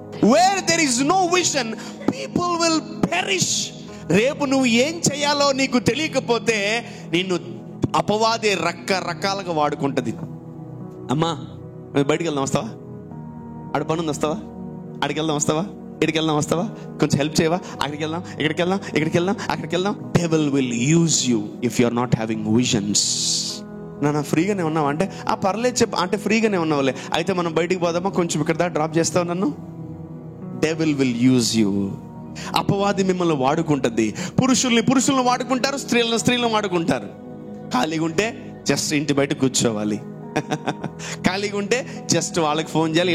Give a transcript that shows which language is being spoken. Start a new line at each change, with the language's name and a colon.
English: Where there is no vision, people will perish.
Telugu: రేపు నువ్వు ఏం చేయాలో నీకు తెలియకపోతే నిన్ను అపవాది రకరకాలుగా వాడుకుంటది. అమ్మా బయటికి వెళ్దాం వస్తావా? ఆడ పనుంది వస్తావా? ఆడికి వెళ్దాం వస్తావా? ఇక్కడికి వెళ్దాం వస్తావా? కొంచెం హెల్ప్ చేయవా? అక్కడికి వెళ్దాం, ఇక్కడికి వెళ్దాం, ఇక్కడికి వెళ్దాం, అక్కడికి వెళ్దాం.
English: Devil will use you if you are not having visions.
Telugu: నా ఫ్రీగానే ఉన్నావా అంటే పర్లేదు చెప్పు అంటే ఫ్రీగానే ఉన్నావులే, అయితే మనం బయటికి పోదామా, కొంచెం ఇక్కడ దాకా డ్రాప్ చేస్తావు నన్ను.
English: Devil will use you.
Telugu: అపవాది మిమ్మల్ని వాడుకుంటుంది. పురుషుల్ని వాడుకుంటారు, స్త్రీలను వాడుకుంటారు. ఖాళీగా ఉంటే జస్ట్ ఇంటి బయట కూర్చోవాలి, ఖాళీగా ఉంటే జస్ట్ వాళ్ళకి ఫోన్ చేయాలి.